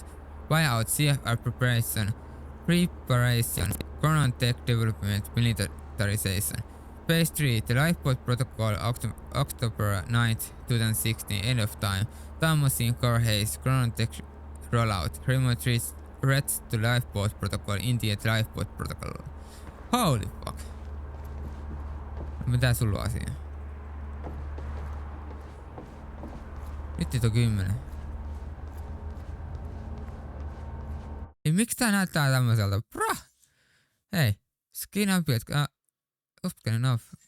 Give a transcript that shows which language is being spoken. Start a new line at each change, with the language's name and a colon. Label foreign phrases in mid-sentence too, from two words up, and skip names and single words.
English: Buyout, CFR preparation, Coron Tech development, militarization. Phase 3, the Lifeboat Protocol, October 9, 2016, end of time. Time machine core haze, Coron Tech rollout, remote threats to Lifeboat Protocol, India Lifeboat Protocol. Holy fuck.
Finnish: Mitä sulla on asia? Nyt on 10. Ei, miksi tää näyttää tämmöseltä? Brah! Hei,
English: skin and build. Good enough.